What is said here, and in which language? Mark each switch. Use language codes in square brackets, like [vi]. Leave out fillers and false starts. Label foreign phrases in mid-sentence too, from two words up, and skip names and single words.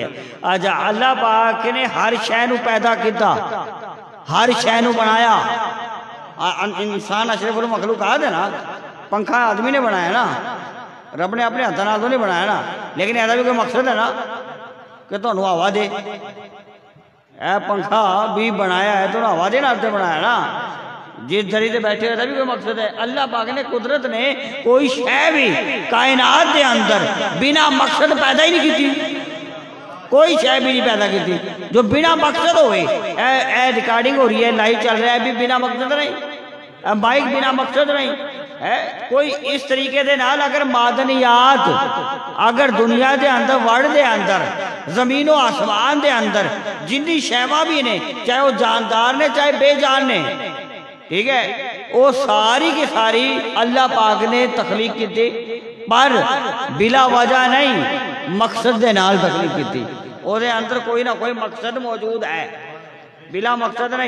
[pa] آجا اللہ پاک نے ہر شے نو پیدا کیتا، ہر شے نو بنایا، انسان اشرف المخلوقات ہے نا، پنکھا آدمی نے بنایا نا، رب نے اپنے ہاتھ نال تو نہیں بنایا نا، [ur] لیکن ایسا بھی کوئی مقصد ہے نا کہ تمہیں ہوا دے، [pa] اے پنکھا بھی بنایا ہے تو ہوا دے نال تے بنایا نا، جس دھری تے بیٹھے ایسا بھی کوئی مقصد ہے۔ اللہ پاک نے قدرت نے [ur] کوئی شے بھی کائنات دے اندر بنا مقصد پیدا ہی نہیں کی، کوئی شے بھی نہیں پیدا کی تھی جو بنا مقصد ہوئے۔ اے ریکارڈنگ ہو رہی ہے، لائیو چل رہا ہے، بھی بنا مقصد نہیں، مائک بنا مقصد نہیں ہے۔ [pa] کوئی اس طریقے دے نال اگر معدنیات اگر دنیا دے اندر وڑ دے اندر زمین و آسمان دے اندر جنی شیواں بھی نے، چاہے وہ جاندار نے چاہے بے جان نے، ٹھیک ہے، [ur] وہ ساری کی ساری اللہ پاک نے تخلیق کی تھی، [pa] پر بلا وجہ نہیں، مقصد دے نال تخلیق کی تھی، وہ دے اندر کوئی نہ کوئی مقصد موجود ہے، بلا مقصد نہیں۔